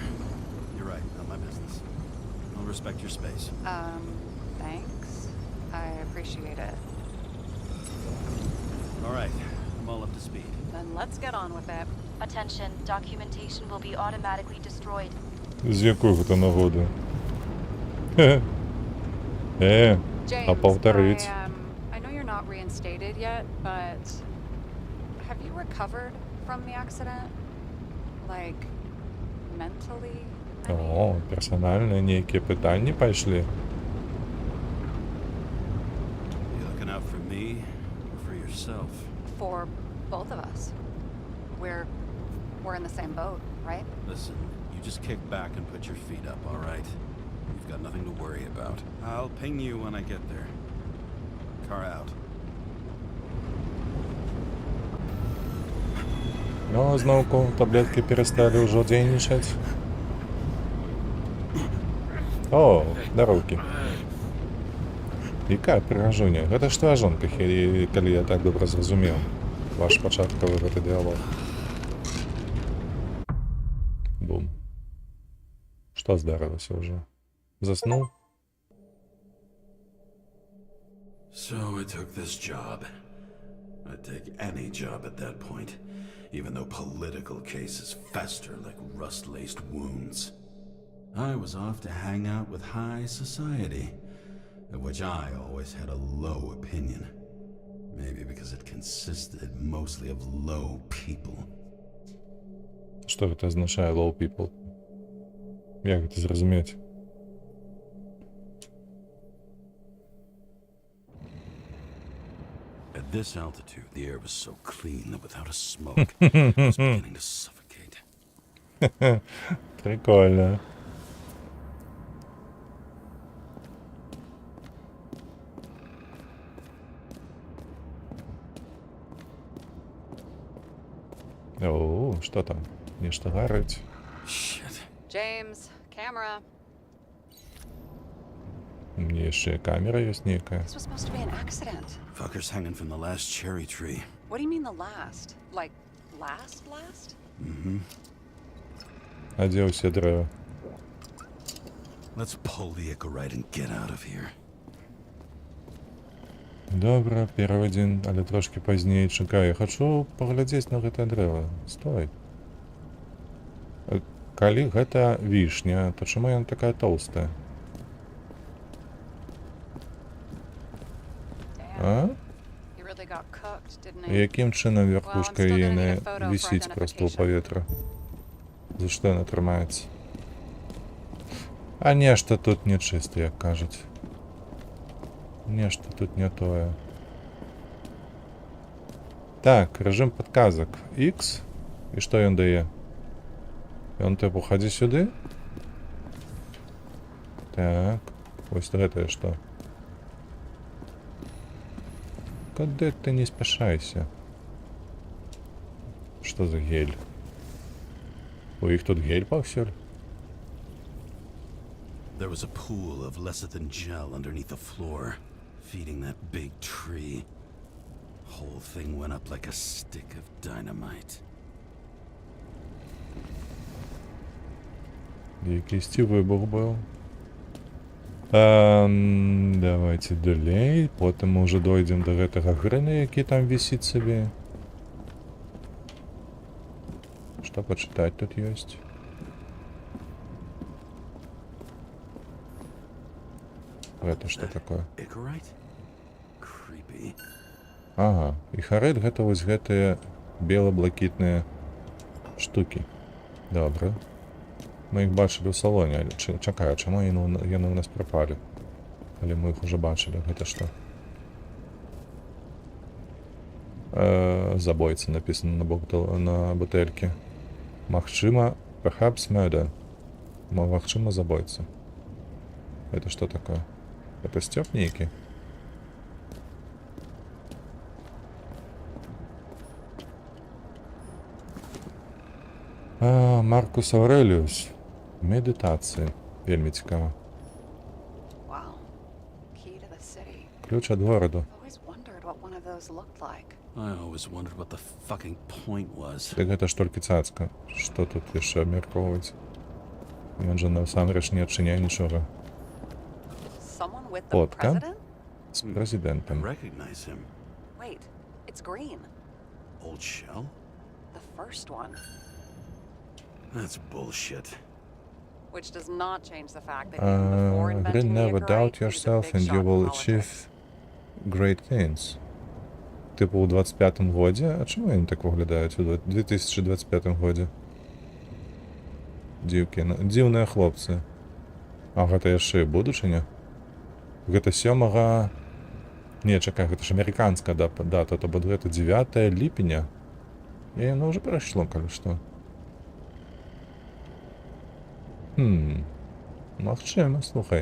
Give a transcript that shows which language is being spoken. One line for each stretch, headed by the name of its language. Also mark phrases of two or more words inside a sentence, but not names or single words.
English: You're right. Not my business. I'll respect your space. Thanks. I appreciate it. All right. I'm all up to speed. Then let's get on with it. Attention, documentation will be automatically destroyed.
Ukrainian: З якого то нагоди? А James,
Russian: повторить.
English: I know you're not reinstated yet, but have you recovered from the accident? Like, mentally? I mean,
Russian: О, персональные некие питання пошли.
English: You looking out for me or for yourself? for both of us. We're We're in the same boat, right? Listen, you just kick back and put your feet up, all right? You've got nothing to worry about. I'll ping you when I get there. Car out.
Ukrainian: Ну, знову таблетки перестали уже дзейнічаць.
Belarusian: О, дароўкі. Якая прыгажуня? Гэта ж твая жонка, калі я так добра зразумеў. Ваш пачаткавы гэты дыалог. Бум. Што здарылася ўжо? Заснуў?
English: So I took this job. I'd take any job at that point, even though political cases fester like rust-laced wounds. I was off to hang out with high society, of which I always had a low opinion. Maybe because it consisted mostly of low people.
Belarusian: Што гэта азначае
English: low people?
Belarusian: Як гэта зразумець?
English: At this altitude, the air was so clean that without a smoke, I was beginning to suffocate.
Russian: Прикольно. О,
Belarusian: што там? Нешта гарыць.
English: Shit. James, camera.
Belarusian: Мне яшчэ камера ёсць нейкая.
English: This was supposed to be an accident. Fuckers hanging from the last cherry tree. What do you mean the last? Like, last?
Belarusian: А дзе ўсе дрэвы?
English: Let's pull the Icarite right and get out of here.
Belarusian: Добра, перавадзін, але трошкі пазней. Чакай, я хачу паглядзець на гэтае дрэва. Стой. Калі гэта вішня, то чаму яна такая тоўстая? А?
English: He really got cooked, didn't he?
Belarusian: Якім чынам верхушка
English: Well, I'm still
Belarusian: яе
English: gonna
Belarusian: не
English: need a photo for
Belarusian: вісіць проста ў
English: identification.
Belarusian: паветра? За што яна трымаецца? А нешта тут нечыста, як кажуць. Нешта тут не тое. Так, рэжым падказак. X. І што ён дае? Ён тыпу хадзі сюды? Так. Вось гэтае што? Куды ты не спяшайся? Што за гель? У іх тут гель паўсюль?
English: There was a pool of lecithin gel underneath the floor, feeding that big tree. Whole thing went up like a stick of dynamite.
Ukrainian: Якийсь вибух був. Давайте далей. Потім ми вже дойдемо до гэтага грина, який там висить собі.
Russian: Что почитать тут есть? Это что такое?
English: Icarite? Creepy. Ага,
Belarusian: і харет гэта вось гэтыя бела-блакітныя штукі. Добра. Мы іх бачылі ў салоне, але чакай, чаму яны ў нас прапалі? Калі мы іх уже бачылі, гэта што? Забойца напісана на бутэльке. Магчыма,
English: perhaps murder.
Belarusian: Магчыма, забойца. Это што такое? Это сцёп нейкі? Маркус Ауреліус.
Ukrainian: Медитації. Вельми цікаво.
English: Wow. Key to the city.
Ukrainian: Ключ від городу.
English: I've always wondered what one of those looked like. I always wondered what the fucking point was.
Belarusian: Так гэта ж толькі цацка. Што тут яшчэ абмяркоўваць? Ён жа насамрэч не адчыняе нічога.
English: Someone with the
Belarusian: Фотка
English: president?
Belarusian: з
English: I
Belarusian: прэзідэнтам.
English: recognize him. Wait, it's green. Old shell? The first one. That's bullshit. Which does not change the fact that even before Green, inventing the never Icarite, doubt he was a yourself big and shot you in will politics. achieve great things.
Ukrainian: Типу у 25-му годі? А чому вони так виглядають у 2025 годі? Дівки, дивні хлопці.
Belarusian: А гэта яшчэ і будучыня? Гэта 7-га... Не, чакай, гэта ж амерыканская дата, то бок гэта 9 ліпеня. І яно ўжо прайшло, калі што. Магчыма, слухай.